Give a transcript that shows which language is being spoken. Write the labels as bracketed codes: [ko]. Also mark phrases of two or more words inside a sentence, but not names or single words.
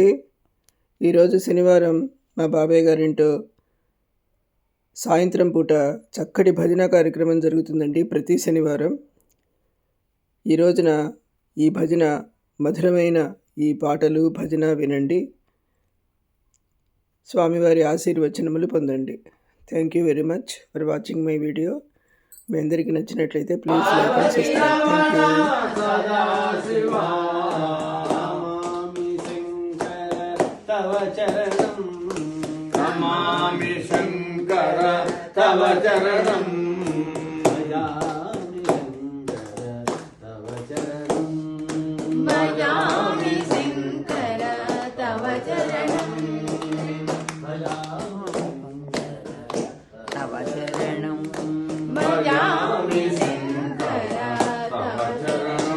[te] ఈరోజు శనివారం మా బాబాయ్ గారింటో సాయంత్రం పూట చక్కటి భజన కార్యక్రమం జరుగుతుందండి. ప్రతి శనివారం ఈ రోజున ఈ భజన మధురమైన ఈ పాటలు భజన వినండి. స్వామివారి ఆశీర్వచనములు పొందండి. [en] thank you very much for watching my video. [te] మీ అందరికీ నచ్చినట్లయితే [en] please like and subscribe. thank you. [sa] तव चरणं नमामि शंकर तव चरणं भजामि शंकर तव चरणं भजामि शंकर तव चरणं भजामि शंकर तव चरणं